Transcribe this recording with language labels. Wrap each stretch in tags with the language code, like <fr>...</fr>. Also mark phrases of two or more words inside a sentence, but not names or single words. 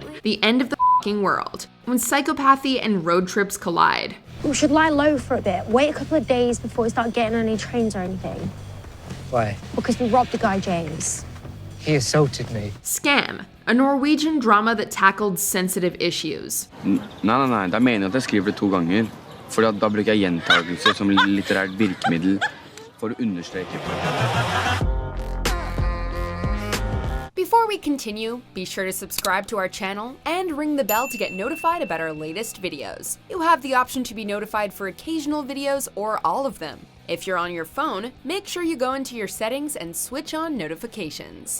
<en>The End of the F***ing World, when psychopathy and road trips collide. We should lie low for a bit. Wait a couple of days before we start getting on any trains or anything. Why? Because we robbed the guy James. He assaulted me. Scam, a Norwegian drama that tackled sensitive issues.</en> <no>Nei, da mener jeg at jeg skriver det 2 ganger. For da bruker jeg gjentagelse som litterært virkemiddel for å understreke.</no> <en>Before we continue, be sure to subscribe to our channel and ring the bell to get notified about our latest videos. You have the option to be notified for occasional videos or all of them. If you're on your phone, make sure you go into your settings and switch on notifications.</en>